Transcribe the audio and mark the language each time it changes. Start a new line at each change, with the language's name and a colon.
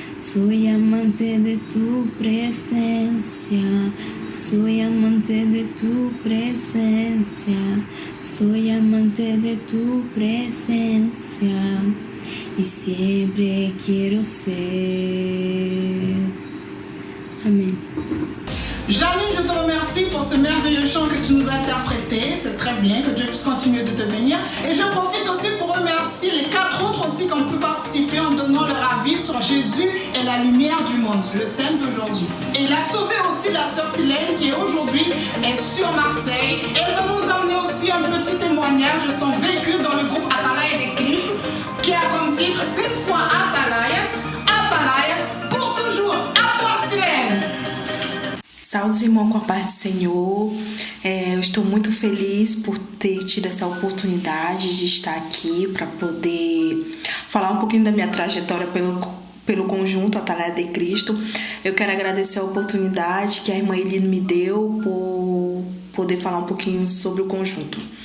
Spanish: Soy amante de tu presencia, soy amante de tu presencia, soy amante de tu presencia y siempre quiero ser. Amen.
French: Janine, je te remercie pour ce merveilleux chant que tu nous as interprété. C'est très bien, que Dieu puisse continuer de te bénir. Et je profite aussi pour remercier les 4 autres aussi qui ont pu participer en donnant leur avis sur Jésus et la lumière du monde, le thème d'aujourd'hui. Et il a sauvé aussi la sœur Silène qui aujourd'hui est sur Marseille. Et elle va nous emmener aussi un petit témoignage de son vécu dans le groupe Atalaya de Cristo qui a comme titre « Une fois Atalayas, Atalayas pour toujours ». À toi Silène.
Portuguese: Saúde, irmão, com a paz do Senhor. Eu estou muito feliz por ter tido essa oportunidade de estar aqui para poder falar um pouquinho da minha trajetória pelo conjunto Atalaya de Cristo. Eu quero agradecer a oportunidade que a irmã Eline me deu por poder falar um pouquinho sobre o conjunto.